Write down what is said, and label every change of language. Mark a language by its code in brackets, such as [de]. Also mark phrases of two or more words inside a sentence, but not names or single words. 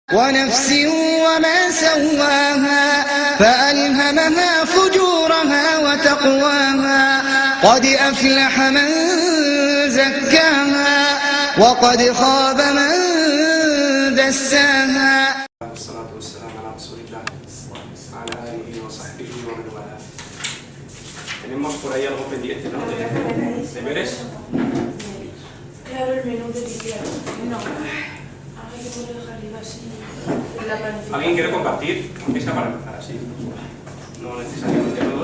[ar] ونفس وما سواها فألهمها فجورها وتقواها قد أفلح من زكاها وقد خاب من دساها. والصلاة والسلام على رسول الله وعلى آله وصحبه ومن والاه. [es] Tenemos por ahí algo pendiente, ¿no? ¿Deberes? Claro, el menú de diciembre. No. Hay que poder dejar arriba así. La planificación. ¿Alguien quiere compartir? Aunque sea para empezar así. No necesariamente todos.